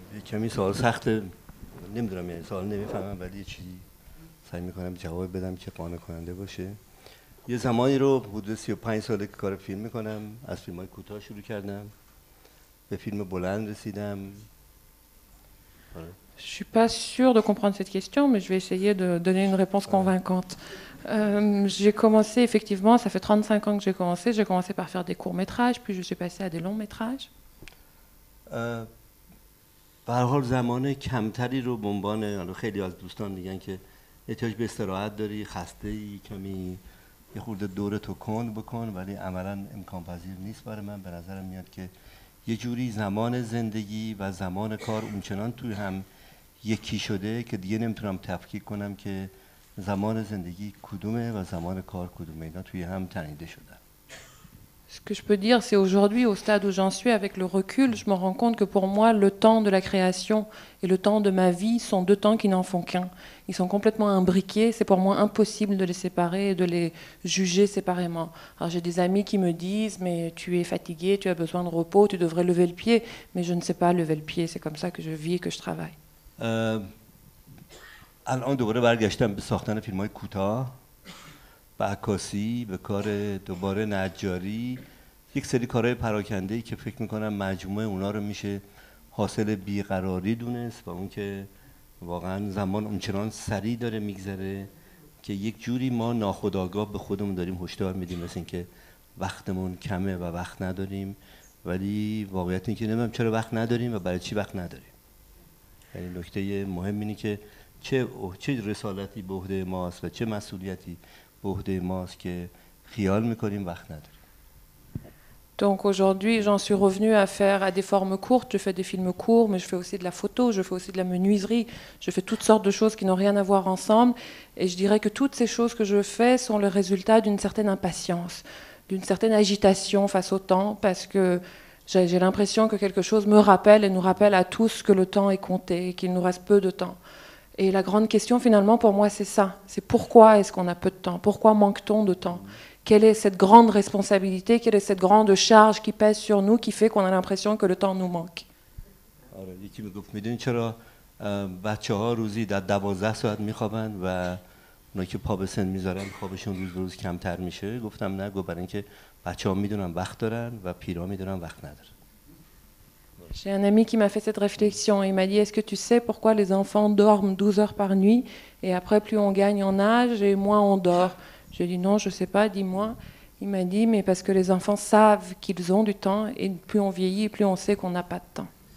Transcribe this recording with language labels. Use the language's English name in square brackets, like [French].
[Persian] کمی سوال سخته، نمیدونم، یعنی سوال نمیفهمم ولی یه چیزی سعی میکنم جواب بدم که قانع کننده باشه. یه زمانی رو حدود 35 ساله که کار فیلم میکنم، از فیلم‌های کوتاه شروع کردم، به فیلم بلند رسیدم. [French] Je ne suis pas sûre de comprendre cette question, mais je vais essayer de donner une réponse convaincante. J'ai commencé, effectivement, ça fait 35 ans que j'ai commencé par faire des courts-métrages, puis je suis passée à des longs-métrages. [Persian] به هر حال زمان کمتری رو به عنوان خیلی از دوستان میگن که احتیاج به استراحت داری، خسته‌ای، کمی یه خورده دورتو کند بکن، ولی عملاً امکان پذیر نیست برای من. به نظرم میاد که یه جوری زمان زندگی و زمان کار اونچنان توی هم یکی شده که دیگه نمیتونم تفکیک کنم که زمان زندگی کدومه و زمان کار کدومه. اینا توی هم تنیده شدن. [French] Ce que je peux dire, c'est aujourd'hui, au stade où j'en suis, avec le recul, je me rends compte que pour moi, le temps de la création et le temps de ma vie sont deux temps qui n'en font qu'un. Ils sont complètement imbriqués. C'est pour moi impossible de les séparer et de les juger séparément. Alors j'ai des amis qui me disent « mais tu es fatigué, tu as besoin de repos, tu devrais lever le pied ». Mais je ne sais pas lever le pied. C'est comme ça que je vis et que je travaille. [Persian] الان دوباره برگشتم به ساختن فیلم‌های کوتاه، به عکاسی، به کار دوباره نجاری، یک سری کارهای پراکنده‌ای که فکر می‌کنم مجموعه اونا رو میشه حاصل بیقراری دونست و اون که واقعا زمان اونچنان سریع داره میگذره که یک جوری ما ناخودآگاه به خودمون داریم هشدار میدیم مثل اینکه وقتمون کمه و وقت نداریم، ولی واقعیت اینه که نمیدونم چرا وقت نداریم و برای چی وقت نداریم. یعنی نکته مهم اینه که چه رسالتی به عهده ماست و چه مسئولیتی به عهده ماست که خیال میکنیم وقت نداریم. [French] Donc aujourd'hui, j'en suis revenue à faire à des formes courtes. Je fais des films courts, mais je fais aussi de la photo, je fais aussi de la menuiserie. Je fais toutes sortes de choses qui n'ont rien à voir ensemble. Et je dirais que toutes ces choses que je fais sont le résultat d'une certaine impatience, d'une certaine agitation face au temps, parce que j'ai l'impression que quelque chose me rappelle et nous rappelle à tous que le temps est compté et qu'il nous reste peu de temps. Et la grande question finalement pour moi c'est ça, c'est pourquoi est-ce qu'on a peu de temps, pourquoi manque-t-on de temps? Quelle est cette grande responsabilité, quelle est cette grande charge qui pèse sur nous qui fait qu'on a l'impression que le temps nous manque? [Persian] آره یکی میگفت میدونید چرا بچه‌ها روزی در 12 ساعت میخوابن و اونا که پا به سن میذارن خوابشون روز به روز کمتر میشه؟ گفتم نه، برای اینکه بچه‌ها میدونن وقت دارن و پیرا میدونن وقت ندارن. [French] J'ai un ami qui m'a fait cette réflexion. Il m'a dit, est-ce que tu sais pourquoi les enfants dorment 12 heures par nuit et après plus on gagne en âge et moins on dort? J'ai dit non, je ne sais pas, dis-moi. Il m'a dit, mais parce que les enfants savent qu'ils ont du temps et plus on vieillit, plus on sait qu'on n'a pas de temps.